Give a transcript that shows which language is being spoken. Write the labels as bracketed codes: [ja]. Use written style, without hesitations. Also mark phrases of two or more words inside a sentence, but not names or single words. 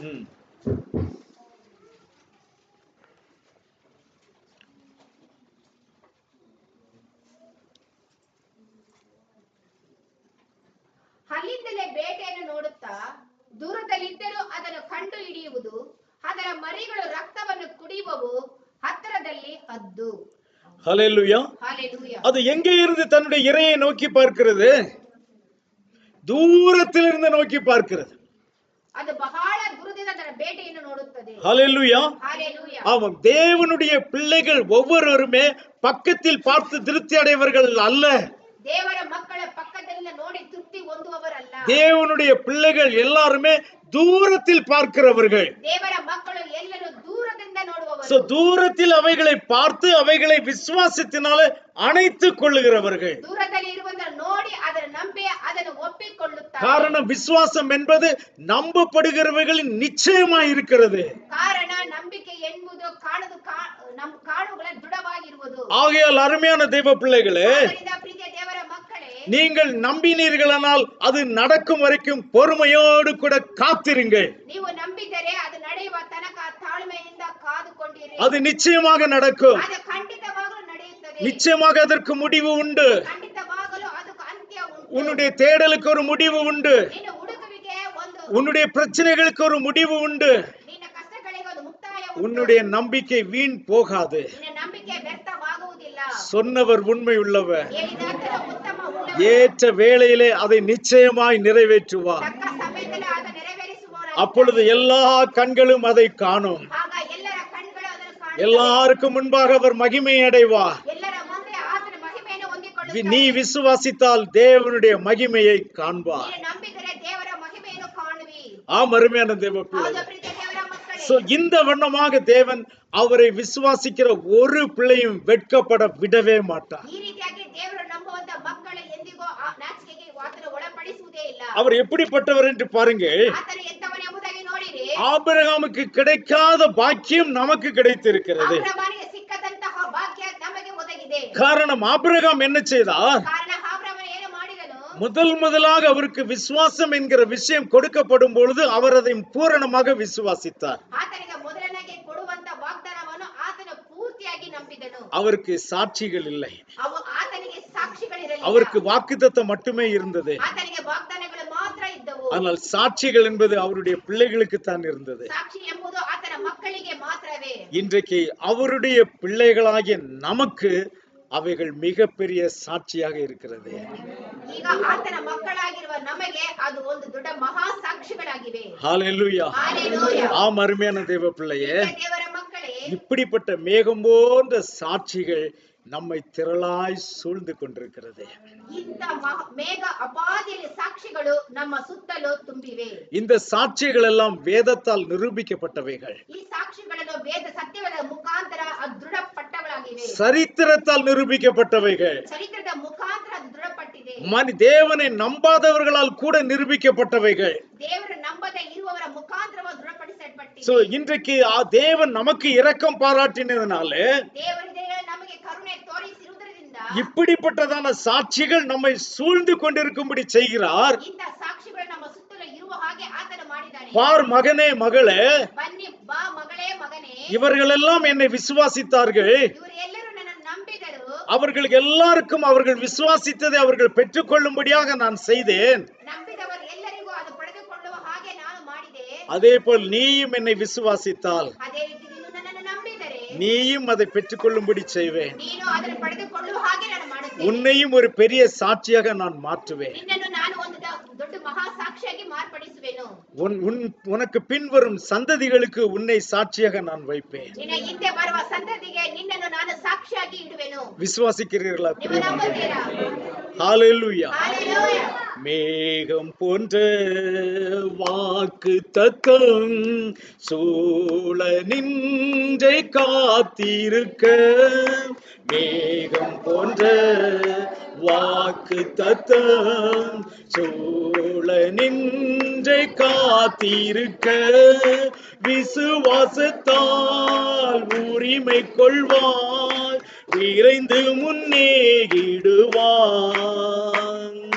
[kn] ಅಲ್ಲಿಂದಲೇ ಬೇಟೆಯನ್ನು ನೋಡುತ್ತಾ ದೂರದಲ್ಲಿದ್ದರೂ ಅದನ್ನು ಕಂಡು ಹಿಡಿಯುವುದು, ಅದರ ಮರಿಗಳು ರಕ್ತವನ್ನು ಕುಡಿಯುವವು, ಹತ್ತಿರದಲ್ಲಿ ಹದ್ದು. [ta] ஹல்லேலூயா. அது எங்கே இருந்து தன்னுடைய இரையை நோக்கி பார்க்கிறது? தூரத்திலிருந்து நோக்கி பார்க்கிறது. [kn] அது ಬಹಳ ದೂರದಿಂದ ಅದರ ಬೇಟೆಯನ್ನು ನೋಡುತ್ತದೆ. [ta] ஹல்லேலூயா. ஹalleluya. ஆமாம், தேவனுடைய பிள்ளைகள் ஒவ்வொருவருமே பக்கத்தில் பார்த்து திருப்தி அடைவர்கள் அல்ல. [kn] ದೇವರ ಮಕ್ಕಳ ಪಕ್ಕದಿಂದ ನೋಡಿ ತೃಪ್ತಿ ಹೊಂದುವವರಲ್ಲ. [ta] தேவனுடைய பிள்ளைகள் எல்லாருமே தூரத்தில் பார்க்கிறவர்கள். [kn] ದೇವರ ಮಕ್ಕಳು ಎಲ್ಲರೂ ದೂರದಿಂದ ನೋಡುವವರು. [ta] சோ தூரத்தில் அவைகளை பார்த்து அவைகளை விசுவாசத்தினாலே அணைத்துக் கொள்ளுகிறவர்கள். [kn] ದೂರದಲ್ಲಿ ಇರುವುದನ್ನು ನೋಡಿ ಅದರ ನಂಬಿ ಅದನ್ನು ಒಪ್ಪಿಕೊಳ್ಳುತ್ತಾರೆ. [ta] காரணம், விசுவாசம் என்பது நம்பப்படுகிறவர்களின் நிச்சயமாய் இருக்கிறது. [kn] ಕಾರಣ ನಂಬಿಕೆ ಎಂಬುದು ಕಾಣುಗಳ ದೃಢವಾಗಿರುವುದು. [ta] ஆகையால் அருமையான தேவ பிள்ளைகளே, [kn] ಪ್ರೀತಿಯ ದೇವರ ಮಕ್ಕಳೇ, [ta] நீங்கள் நம்பினீர்களானால் அது நடக்கும் வரைக்கும் பொறுமையோடு கூட காத்திருங்கள். [kn] ನೀವು ನಂಬಿದರೆ ಅದು ನಡೆಯುವ ತನಕ ತಾಳ್ಮೆಯಿಂದ ಕಾದುಕೊಂಡಿರಿ. [ta] அது நிச்சயமாக நடக்கும். [kn] ಅದು ಖಂಡಿತವಾಗಲೂ ನಡೆಯುತ್ತದೆ. [ta] நிச்சயமாக அதற்கு முடிவு உண்டு. [kn] ಖಂಡಿತವಾಗಲೂ ಅದಕ್ಕೆ ಅಂತ್ಯ ಉಂಟು. [ta] உன்னுடைய தேடலுக்கு ஒரு முடிவு உண்டு. [kn] ನಿನ್ನ ಹುಡುಕುವಿಕೆ ಒಂದು, [ta] உன்னுடைய பிரச்சனைகளுக்கு ஒரு முடிவு உண்டு. [kn] ನಿನ್ನ ಕಷ್ಟಗಳಿಗೆ ಒಂದು ಮುಕ್ತಾಯ ಉಂಟು. [ta] உன்னுடைய நம்பிக்கை வீண் போகாது. [kn] ನಿನ್ನ ನಂಬಿಕೆ ವ್ಯರ್ಥವಾಗುವುದಿಲ್ಲ. [ta] சொன்னவர் உண்மை உள்ளவர். [kn] ಹೇಳಿದಾತನು ಉತ್ತಮ ಉಳ್ಳವ. [ta] ஏற்ற வேளையிலே அதை நிச்சயமாய் நிறைவேற்றுவார். [kn] ತಕ್ಕ ಸಮಯದಲ್ಲಿ ಅದನ್ನು ನೆರವೇರಿಸುವವನು. [ta] அப்பொழுது எல்லா கண்களும் அதை காணும். [kn] ಆಗ ಎಲ್ಲರ ಕಣ್ಣುಗಳು ಅದನ್ನು ಕಾಣುತ್ತವೆ. [ta] எல்லாருக்கும் முன்பாக அவர் மகிமை அடைவார். [kn] ಎಲ್ಲರ ಮುಂದೆ ಆತನ ಮಹಿಮೆಯನ್ನು ಹೊಂದಿಕೊಳ್ಳುತ್ತಾನೆ. [ta] நீ விசுவாசித்தால் தேவனுடைய மகிமையை காண்பார். [kn] ನೀನು ನಂಬಿದರೆ ದೇವರ ಮಹಿಮೆಯನ್ನು ಕಾಣುವಿ. [ta] ஆம், அருமையான தேவ பிள்ளை. [kn] ಹೌದು ಪ್ರೀತಿಯ ದೇವರ ಮಕ್ಕಳೇ. [ta] சோ இந்த வண்ணமாக தேவன் அவரை விசுவாசிக்கிற ஒரு பிள்ளையும் வெட்கப்பட விடவே மாட்டார். [kn] ಈ ರೀತಿಯಾಗಿ ದೇವರು ನಂಬುವಂತ ಮಕ್ಕಳು ಎಂದಿಗೂ ನಾಚಿಕೆಗೆ ಆತನ ಒಳಪಡಿಸುವುದೇ ಇಲ್ಲ. [ta] அவர் எப்படிப்பட்டவர் என்று பாருங்கள். [kn] ಆತನ ಎಂತವನು ಎಂಬುದಾಗಿ ನೋಡಿರಿ. [ta] ஆபிரகாமுக்கு கிடைக்காத பாக்கியம் நமக்கு கிடைத்திருக்கிறது. [kn] ಅಬ್ರಹಾಮನಿಗೆ ಸಿಕ್ಕದಂತಹ ಭಾಗ್ಯ ನಮಗೆ ಒದಗಿದೆ. [ta] காரணம், ஆபிரகாம் என்ன செய்தார்? [kn] ಕಾರಣ ಅಬ್ರಹಾಮ ಏನು ಮಾಡಿದನು? [ta] முதலாக அவருக்கு விசுவாசம் என்கிற விஷயம் கொடுக்கப்படும் பொழுது அவர் அதை பூரணமாக விசுவாசித்தார். [kn] ಆತನಿಗೆ ಮೊದಲನಾಗಿ ಕೊಡುವಂತ ವಾಗ್ದಾನವನ್ನು ಆತನು ಪೂರ್ತಿಯಾಗಿ ನಂಬಿದನು. [ta] அவருக்கு சாட்சிகள் இல்லை. [kn] ಆತನಿಗೆ ಸಾಕ್ಷಿಗಳಿರಲಿಲ್ಲ. [ta] அவருக்கு வாக்குத்தத்தம் மட்டுமே இருந்தது. [kn] ಆತನಿಗೆ ವಾಗ್ದಾನಗಳು ಮಾತ್ರ ಇದ್ದವು. [ta] ஆனால் சாட்சிகள் என்பது அவருடைய பிள்ளைகளுக்கு தான் இருந்தது. [kn] ಸಾಕ್ಷಿ ಎಂಬುದು ಆತನ ಮಕ್ಕಳಿಗೆ ಮಾತ್ರವೇ. [ta] இன்றைக்கு அவருடைய பிள்ளைகளாகிய நமக்கு அவைகள் மிகப்பெரிய சாட்சியாக இருக்கிறது. [kn] ಈಗ ಆತನ ಮಕ್ಕಳಾಗಿರುವ ನಮಗೆ ಅದು ಒಂದು ದೊಡ್ಡ ಮಹಾ ಸಾಕ್ಷಿಗಳಾಗಿವೆ. [ta] ஹalleluya. ஹalleluya. ஆம் அருமையான தேவ பிள்ளையே, [kn] தேவರ ಮಕ್ಕಳೇ, [ta] இப்படிப்பட்ட மேகம் போன்ற சாட்சிகள் நம்மை திரளாய் சூழ்ந்து கொண்டிருக்கிறது. [kn] ಇಂಥ ಮೇಘ ಅಪಾದಿಯಲ್ಲಿ ಸಾಕ್ಷಿಗಳು ನಮ್ಮ ಸುತ್ತಲೂ ತುಂಬಿವೆ. [ta] இந்த சாட்சிகள் எல்லாம் வேதத்தால் நிரூபிக்கப்பட்டவைகள். [kn] ಈ ಸಾಕ್ಷಿಗಳನ್ನು ವೇದ ಸತ್ಯಗಳ ಮುಖಾಂತರ ದೃಢಪಟ್ಟಗಳಾಗಿವೆ. [ta] சரித்திரத்தால் நிரூபிக்கப்பட்டவைகள். [kn] ಚರಿತ್ರದ ಮುಖಾಂತರ ದೃಢಪಟ್ಟಿದೆ. [ta] தேவனை நம்பாதவர்களால் கூட நிரூபிக்கப்பட்டவைகள். [kn] ದೇವರ ನಂಬದೆ ಇರುವವರ ಮುಖಾಂತರ ದೃಢಪಡಿಸಲ್ಪಟ್ಟಿದೆ. [ta] சோ இன்றைக்கு தேவன் நமக்கு இரக்கம் பாராட்டினதுனால [kn] ದೇವರ ನಮಗೆ ಕರುಣೆ ತೋರಿಸಿರುವುದರಿಂದ [ta] இப்படிப்பட்டதான சாட்சிகள் நம்மை சூழ்ந்து கொண்டிருக்கும்படி செய்கிறார். [kn] ಇಂಥ ಸಾಕ್ಷಿಗಳು ನಮ್ಮ ಸುತ್ತಲೂ ಇರುವ ಹಾಗೆ ಆತನು ಮಾಡಿದ್ದಾನೆ. [ta] பார் மகனே மகளே, [kn] ಬನ್ನಿ ಬಾ ಮಗಳೇ ಮಗನೇ, [ta] இவர்களெல்லாம் என்னை விசுவாசித்தார்கள். [kn] ಇವರು ಎಲ್ಲರೂ ನನ್ನನ್ನು ನಂಬಿದರು. [ta] அவர்களுக்கு எல்லாருக்கும் அவர்கள் விசுவாசித்ததை அவர்கள் பெற்றுக்கொள்ளும்படியாக நான் செய்தேன். [kn] ನಂಬಿದವರು ಎಲ್ಲರಿಗೂ ಅದು ಪಡೆದುಕೊಳ್ಳುವ ಹಾಗೆ ನಾನು ಮಾಡಿದೆ. [ta] அதே போல் நீயும் என்னை விசுவாசித்தால் [kn] ಅದೇ ರೀತಿ ನೀನು ನನ್ನನ್ನು ನಂಬಿದರೆ [ta] நீயும் அதை பெற்றுக்கொள்ளும்படி செய்வேன். [kn] ನೀನು ಅದನ್ನು ಪಡೆದುಕೊಳ್ಳುವ ಹಾಗೆ ನಾನು ಮಾಡುತ್ತೇನೆ. [ta] உன்னையும் ஒரு பெரிய சாட்சியாக நான் மாற்றுவேன். [kn] ನಿನ್ನನ್ನು ನಾನು ಒಂದು ದೊಡ್ಡ ಮಹಾ ಸಾಕ್ಷಿಯಾಗಿ ಮಾರ್ಪಡಿಸುವೆನು. [ta] உனக்கு பின்வரும் சந்ததிகளுக்கு உன்னை சாட்சியாக நான் வைப்பேன். [kn] ನಿನ್ನ ಹಿಂದೆ ಬರುವ ಸಂತತಿಗೆ ನಿನ್ನನ್ನು ನಾನು ಸಾಕ್ಷಿಯಾಗಿ ಇಡುವೆನು. [ta] விசுவாசிக்கிறீர்களா? [kn] ನೀವು ನಂಬುತ್ತೀರಾ? [ta] ஹalleluya. ஹalleluya. மேகம் போன்ற வாக்கு தத்தம் சூழ நின்றை காத்திருக்க, மேகம் போன்ற வாக்கு தத்தம் சூழ நின்றை காத்திருக்க, விசுவாசத்தால் உரிமை கொள்வாய், விரைந்து முன்னேகிடுவான்.